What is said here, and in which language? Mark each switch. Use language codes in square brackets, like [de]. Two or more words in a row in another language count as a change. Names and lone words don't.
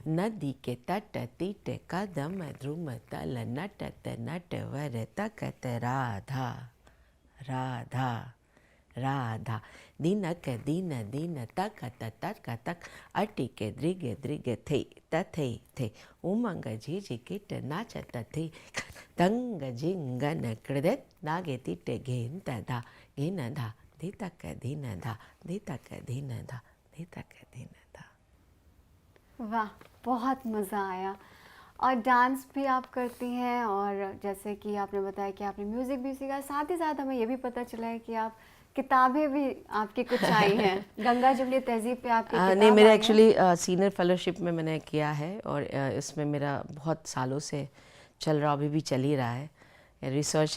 [hi] नदी के तट तीट कदम ध्रुम तल नटत नटवर तकत राधा राधा राधा, दिनक दिन दिन तकत तक तक अटिक दृग दृग थे तथे थे, उमंग झिझ किट नाचत थे, तंग जिंगन कृदत नागे तिट घेन धा घेन धा धितक धीन धा धितक धीन धा धितक धीन धा। वाह, बहुत मज़ा आया। और डांस भी आप करती हैं, और जैसे कि आपने बताया कि आपने म्यूज़िक भी सीखा, साथ ही साथ हमें ये भी पता चला है कि आप किताबें भी आपकी कुछ आई हैं। गंगा जमुनी तहज़ीब पे आपकी किताब नहीं, मेरा आई है। एक्चुअली [en] senior fellowship [hi] में मैंने किया है, और इसमें मेरा बहुत सालों से चल रहा, अभी भी चल ही रहा है, रिसर्च है।